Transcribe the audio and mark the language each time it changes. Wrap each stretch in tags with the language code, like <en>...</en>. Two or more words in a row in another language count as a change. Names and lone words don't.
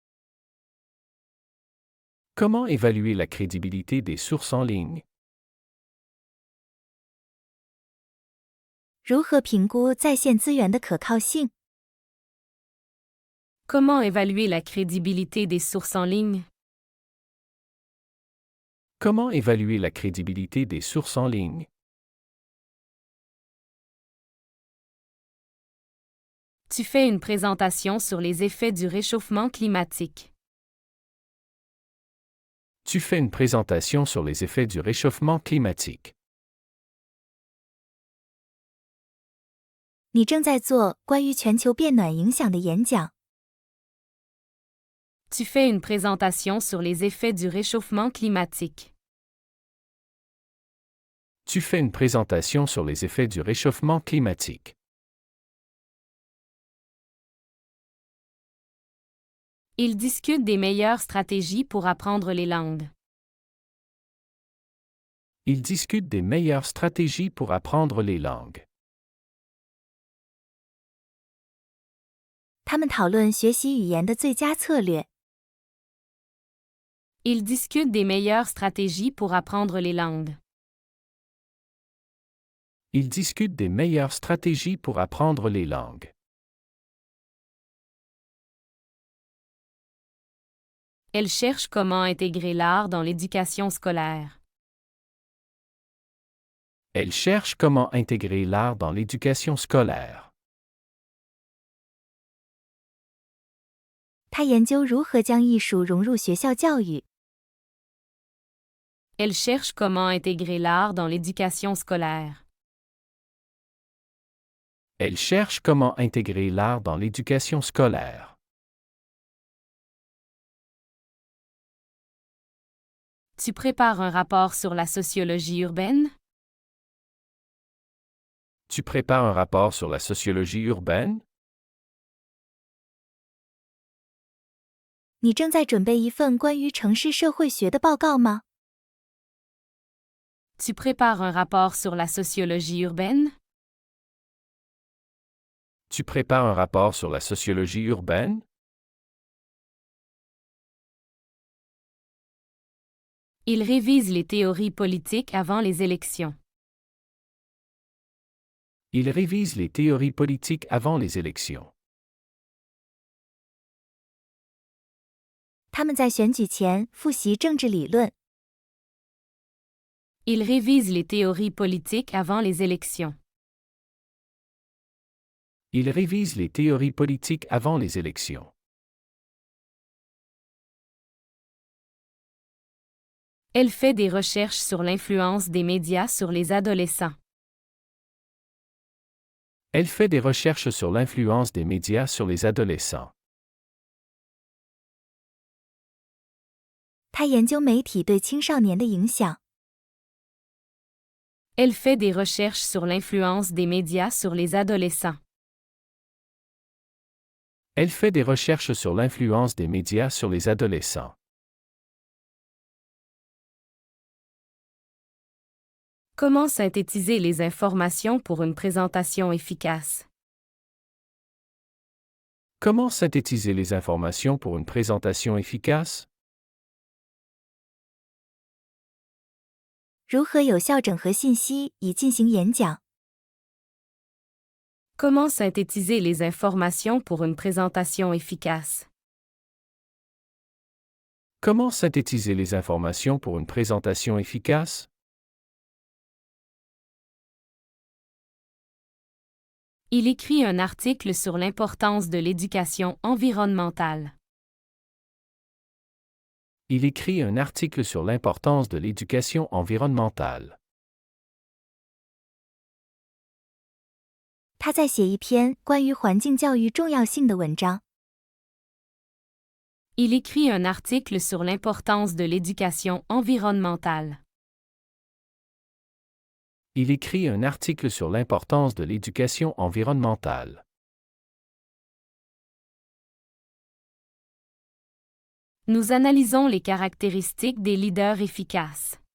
<fr>Comment évaluer la crédibilité des sources en ligne?</fr> <zh>如何评估在线资源的可靠性？</zh> <fr>Comment évaluer la crédibilité des sources en ligne? Comment évaluer la crédibilité des sources en ligne? Tu fais une présentation sur les effets du réchauffement climatique. Tu fais une présentation sur les effets du réchauffement climatique.</fr> <zh>你正在做关于全球变暖影响的演讲。</zh> <fr>Tu fais une présentation sur les effets du réchauffement climatique. Tu fais une présentation sur les effets du réchauffement climatique. Ils discutent des meilleures stratégies pour apprendre les langues. Ils discutent des meilleures stratégies pour apprendre les langues.</fr> <zh>他们讨论学习语言的最佳策略。</zh> <fr>Ils discutent des meilleures stratégies pour apprendre les langues. Ils discutent des meilleures stratégies pour apprendre les langues. Elles cherchent comment intégrer l'art dans l'éducation scolaire. Elles cherchent comment intégrer l'art dans l'éducation scolaire.</fr> <zh>他研究如何将艺术融入学校教育。</zh> <fr>Elles cherchent comment intégrer l'art dans l'éducation scolaire. Elles cherchent comment intégrer l'art dans l'éducation scolaire. Tu prépares un rapport sur la sociologie urbaine? Tu prépares un rapport sur la sociologie urbaine?</fr> <zh>你正在准备一份关于城市社会学的报告吗？</zh> <fr>Tu prépares un rapport sur la sociologie urbaine? Tu prépares un rapport sur la sociologie urbaine? Ils révisent les théories politiques avant les élections. Ils révisent les théories politiques avant les élections.</fr> <zh>他们在选举前复习政治理论。</zh> <fr>Ils révisent les théories politiques avant les élections. Ils révisent les théories politiques avant les élections. Elle fait des recherches sur l'influence des médias sur les adolescents. Elle fait des recherches sur l'influence des médias sur les adolescents.</fr> <zh>他研究媒体对青少年的影响。</zh> <fr>Elle fait des recherches sur l'influence des médias sur les adolescents. Elle fait des recherches sur l'influence des médias sur les adolescents. Comment synthétiser les informations pour une présentation efficace? Comment synthétiser les informations pour une présentation efficace?</fr> <zh>如何有效整合信息以进行演讲？</zh> <fr>Comment synthétiser les informations pour une présentation efficace? Comment synthétiser les informations pour une présentation efficace? Il écrit un article sur l'importance de l'éducation environnementale. Il écrit un article sur l'importance de l'éducation environnementale.</fr> <zh>他在写一篇关于环境教育重要性的文章。</zh> <fr>Il écrit un article sur l'importance de l'éducation environnementale. Il écrit un article sur l'importance de l'éducation environnementale. Nous analysons les caractéristiques des leaders efficaces.</fr>